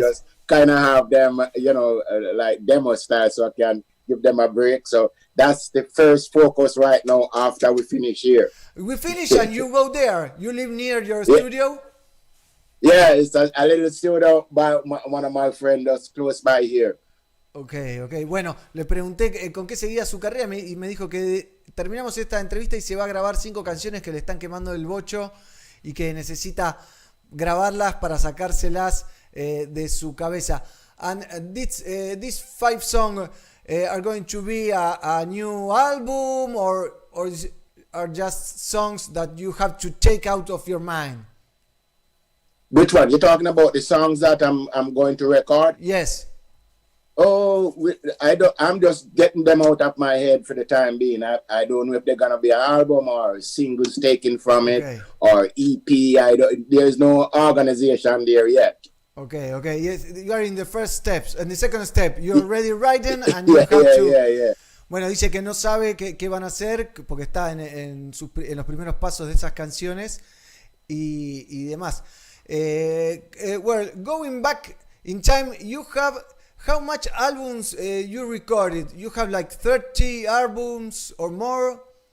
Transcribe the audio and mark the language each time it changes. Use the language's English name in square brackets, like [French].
[English] just kind of have them, you know, like demo style, so I can give them a break. So that's the first focus right now after we finish here. We finish and you go there. You live near your studio? Yeah, it's a little studio by one of my friends that's close by here. Ok. [Spanish] Bueno, le pregunté con qué seguía su carrera y me dijo que terminamos esta entrevista y se va a grabar 5 canciones que le están quemando el bocho y que necesita grabarlas para sacárselas de su cabeza. [English] And these 5 songs are going to be a new album or are just songs that you have to take out of your mind? Which one? You're talking about the songs that I'm going to record? Yes. Oh, I'm just getting them out of my head for the time being. I don't know if they're gonna be an album or singles taken from it or EP. There's no organization there yet. Okay. Yes, you are in the first steps. And the second step, you're already writing and you have to... Yeah. [Spanish] Bueno, dice que no sabe qué van a hacer porque está en los primeros pasos de esas canciones y demás. [English] Well, going back in time, you have how much albums you recorded? You have like 30 albums or more?